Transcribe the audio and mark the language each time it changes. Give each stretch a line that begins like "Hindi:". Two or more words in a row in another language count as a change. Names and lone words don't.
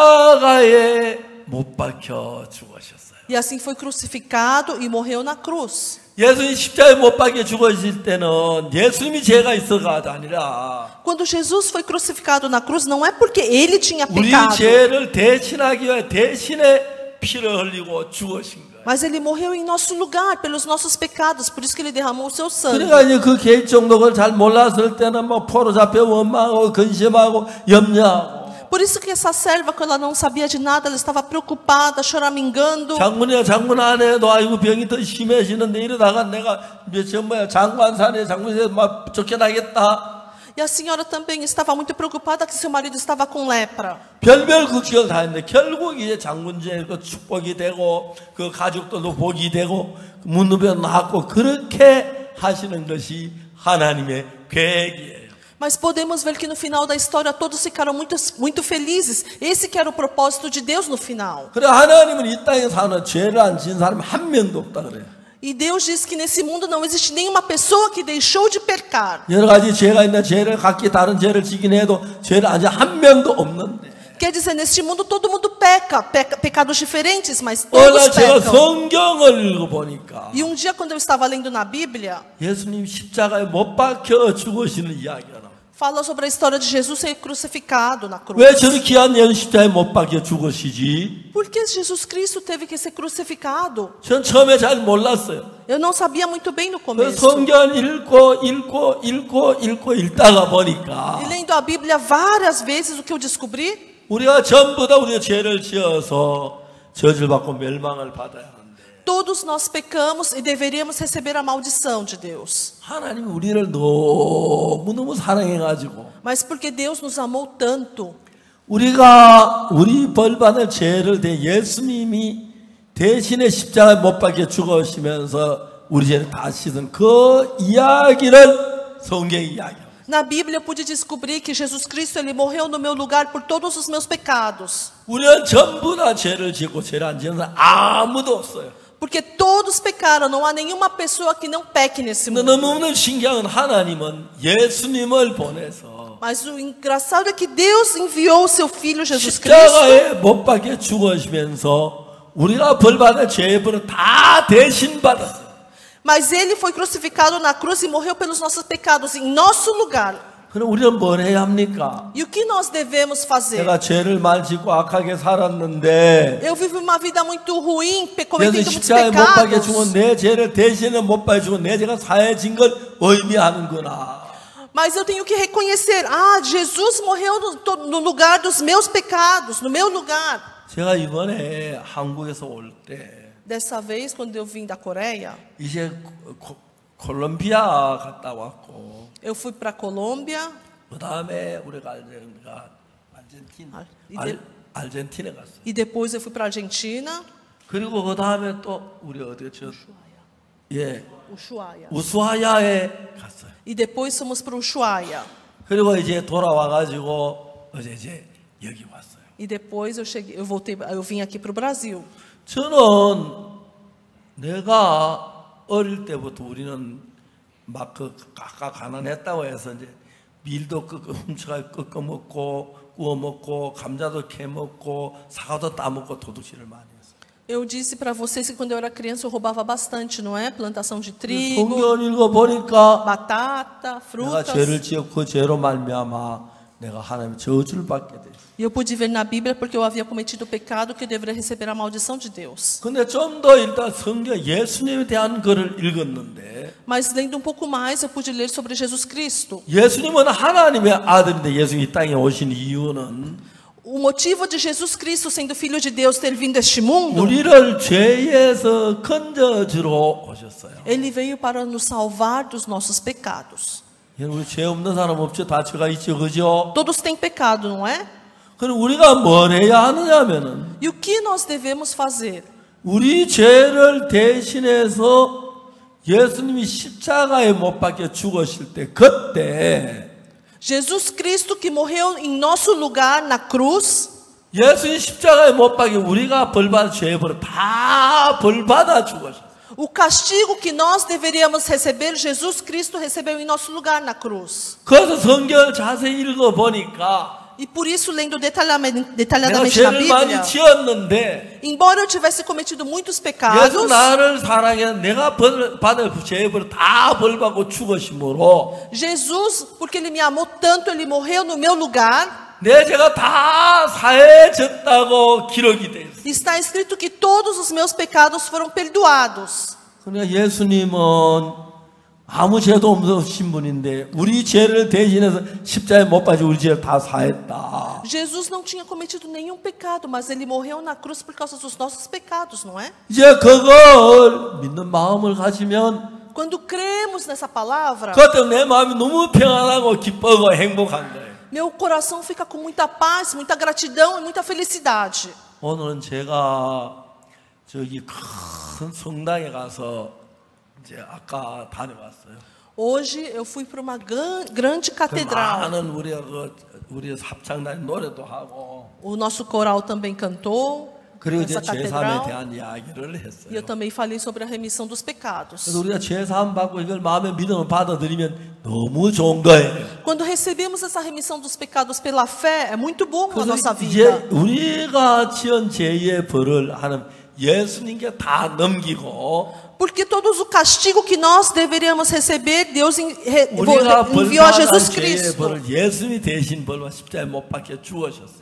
Korean: 십자가에 못 박혀 죽으셨어요.
Portuguese: E assim foi crucificado e morreu na cruz.
Korean: 예수님 십자가에 못 박혀 죽으실 때는 예수님이 죄가 있어가 아니라
Portuguese: Quando Jesus foi crucificado na cruz, não é porque ele tinha
Korean: 우리
Portuguese: pecado,
Korean: 죄를 대신하기 위해 대신에 피를 흘리고 죽으신 거예요.
Portuguese: mas ele morreu em nosso lugar, pelos nossos pecados, por isso que ele derramou o seu sangue.
Korean: 그러니까 이제 그 개인 정도를 잘 몰랐을 때는 뭐 포로 잡혀 원망하고 근심하고 염려하고
Portuguese: Por isso que essa serva, quando ela não sabia de nada, ela estava preocupada, choramingando.
Korean: 장군 안에도 아이고 병이 더 심해지는데 이러다가 내가 장관산에 장군에서 막 쫓겨나겠다.
Portuguese: E a senhora também estava muito preocupada que seu marido estava com lepra.
Korean: 별별 걱정을 다 했는데 결국 이제 장군제 그 축복이 되고 그 가족들도 복이 되고 문누병 나았고 그렇게 하시는 것이 하나님의 계획이에요.
Portuguese: Mas podemos ver que no final da história todos ficaram muito felizes. Esse que era o propósito de Deus no final.
Korean: 그래 하나님은 이 땅에 사는 죄를 안 지은 사람 한 명도 없다 그래요.
Portuguese: E Deus diz que nesse mundo não existe nenhuma pessoa que deixou de pecar.
Korean: 여러 가지 죄가 있는 죄를 각기 다른 죄를 지긴 해도 죄를 안 지은 한 명도 없는데
Portuguese: Quer dizer, neste mundo todo mundo peca pecados diferentes, mas
Korean: 오늘
Portuguese: todos
Korean: 제가
Portuguese: pecam.
Korean: 성경을 읽어보니까
Portuguese: E um dia quando eu estava lendo na Bíblia,
Korean: 예수님 십자가에 못 박혀 죽으시는 이야기가 나와요.
Portuguese: Fala sobre a história de Jesus ser crucificado na cruz.
Korean: 왜 저리 귀한 예수 십자가에 못 박혀 죽으시지?
Portuguese: Por que Jesus Cristo teve que ser crucificado?
Korean: 전 처음에 잘 몰랐어요.
Portuguese: Eu não sabia muito bem no
Korean: 그
Portuguese: começo.
Korean: 성경 읽고 읽다가 보니까
Portuguese: E lendo a Bíblia várias vezes, o que eu descobri?
Korean: 우리가 전부 다 우리가 죄를 지어서 저주받고 멸망을 받아야 하는데
Portuguese: Todos nós pecamos e deveríamos receber a maldição de Deus.
Korean: 하나님이 우리를 너무너무 사랑해가지고
Portuguese: Mas porque Deus nos amou tanto,
Korean: 우리가 우리 벌받을 죄를 예수님이 대신에 십자가에 못 박혀 죽으시면서 우리 죄를 다 씻은 그 이야기를 성경이 이야기합니다.
Portuguese: na Bíblia eu pude descobrir que Jesus Cristo ele morreu no meu lugar por todos os meus pecados.
Korean: 우리는 전부 다 죄를 짓고 죄를 안 지은 사람 아무도 없어요.
Portuguese: Porque todos pecaram, não há nenhuma pessoa que não peque nesse
Korean: 근데
Portuguese: mundo.
Korean: 너무너무 신기한 건 하나님은 예수님을 보내서
Portuguese: Mas o engraçado é que Deus enviou o seu Filho Jesus Cristo.
Korean: 십자가에 못 박혀 죽으시면서 우리가 벌받을 죄의 벌을 다 대신 받았어요.
Portuguese: Mas ele foi crucificado na cruz e morreu pelos nossos pecados em nosso lugar.
Korean: 그럼 우리는 뭘 해야 합니까?
Portuguese: E o que nós devemos fazer?
Korean: 내가 죄를 많이 짓고 악하게 살았는데
Portuguese: Eu vivo uma vida muito ruim,
Korean: 그래서
Portuguese: cometendo muitos
Korean: 십자가에 못 박혀 죽은
Portuguese: pecados.
Korean: 내 죄를 대신에 못 박혀 죽은 내 죄가 사해진 걸 의미하는구나.
Portuguese: Mas eu tenho que reconhecer, Jesus morreu no lugar dos meus pecados, no meu lugar.
Korean: 제가 이번에 한국에서 올 때
Portuguese: Dessa vez, quando eu vim da Coreia,
Korean: 이제 콜롬비아 갔다 왔고
Portuguese: eu fui para a Colômbia,
Korean: 그 다음에 우리가 아르헨티나 갔어요.
Portuguese: e depois eu fui para a Argentina,
Korean: 그리고 그 다음에 또 우리 어디였죠? 예, Ushuaia. 우수아야에 갔어요.
Portuguese: E depois fomos para Ushuaia.
Korean: 그리고 이제 돌아와가지고 어제 이제 여기 왔어요.
Portuguese: E depois eu vim aqui para o Brasil.
Korean: 저는 내가 어릴 때부터 우리는 막 각각 가난했다고 해서 이제 밀도 훔쳐가 꺾어 먹고 구워 먹고 감자도 캐 먹고 사과도 따 먹고 도둑질을 많이 했어요.
Portuguese: Eu disse para vocês que quando eu era criança eu roubava bastante, não é? Plantação de trigo,
Korean: 성경 읽어 보니까
Portuguese: batata,
Korean: 내가
Portuguese: frutas.
Korean: 죄를 지었고 그 죄로 말미암아 내가 하나님의 저주를 받게 돼.
Portuguese: E eu pude ver na Bíblia porque eu havia cometido o pecado que eu deveria receber a maldição de Deus.
Korean: 근데 좀 더 일단 성경 예수님에 대한 글을 읽었는데
Portuguese: Mas lendo um pouco mais eu pude ler sobre Jesus Cristo.
Korean: 예수님은 하나님의 아들인데 예수님이 이 땅에 오신 이유는
Portuguese: O motivo de Jesus Cristo sendo filho de Deus ter vindo a este mundo,
Korean: 우리를 죄에서 건져주러 오셨어요.
Portuguese: ele veio para nos salvar dos nossos pecados.
Korean: 우리 죄 없는 사람 없죠? 다 죄가 있죠, 그죠?
Portuguese: Todos têm pecado, não é?
Korean: 그럼 우리가 뭘 해야 하느냐면은
Portuguese: E o que nós devemos fazer?
Korean: 우리 죄를 대신해서 예수님이 십자가에 못 박혀 죽으실 때 그때
Portuguese: Jesus Cristo que morreu em nosso lugar na cruz,
Korean: 예수님 십자가에 못 박혀 우리가 벌받은 죄의 벌을 다 벌받아 죽으셨어요.
Portuguese: o castigo que nós deveríamos receber, Jesus Cristo recebeu em nosso lugar na cruz.
Korean: 그래서 성경을 자세히 읽어보니까
Portuguese: E por isso, lendo
Korean: 내가
Portuguese: detalhadamente na
Korean: 죄를 많이
Portuguese: Bíblia,
Korean: 지었는데
Portuguese: embora eu tivesse cometido muitos
Korean: 예수
Portuguese: pecados,
Korean: 나를 사랑해 내가 받을 그 죄의 벌을 다 벌받고 죽으심으로
Portuguese: Jesus, porque Ele me amou tanto, Ele morreu no meu lugar.
Korean: 내 죄가 다 사해졌다고 기록이 되어 있어요.
Portuguese: Está escrito que todos os meus pecados foram perdoados.
Korean: 그러니까 예수님은 아무 죄도 없으신 분인데 우리 죄를 대신해서 십자가에 못 박혀 우리 죄를 다 사했다.
Portuguese: Jesus não tinha cometido nenhum pecado, mas Ele morreu na cruz por causa dos nossos pecados, não é?
Korean: 이제 그걸 믿는 마음을 가지면
Portuguese: Quando cremos nessa palavra,
Korean: 그때 내 마음이 너무 평안하고 기쁘고 행복한 거예요.
Portuguese: meu coração fica com muita paz, muita gratidão e muita felicidade.
Korean: 오늘은 제가 저기 큰 성당에 가서 이제 아까 다녀왔어요.
Portuguese: Hoje eu fui para uma grande catedral.
Korean: 많은 우리 합창단 노래도 하고
Portuguese: O nosso coral também cantou
Korean: 그리고 이제
Portuguese: nessa
Korean: 죄사함에
Portuguese: catedral.
Korean: 대한 이야기를
Portuguese: E eu
Korean: 했어요.
Portuguese: também falei sobre a remissão dos pecados.
Korean: 그래서 우리가 죄사함 받고 이걸 마음에 믿음을 받아들이면 너무 좋은 거예요.
Portuguese: Quando recebemos essa remissão dos pecados pela fé, é muito bom na
Korean: 그래서
Portuguese: nossa
Korean: 이제
Portuguese: vida.
Korean: 우리가 지은 죄의 벌을 하는 예수님께 다 넘기고
Portuguese: Porque todo o castigo que nós deveríamos receber, Deus
Korean: 우리가
Portuguese: enviou a Jesus
Korean: 벌받은 죄의
Portuguese: Cristo.
Korean: 벌을 예수님이 대신 벌과 십자가에 못 박혀 죽으셨어요.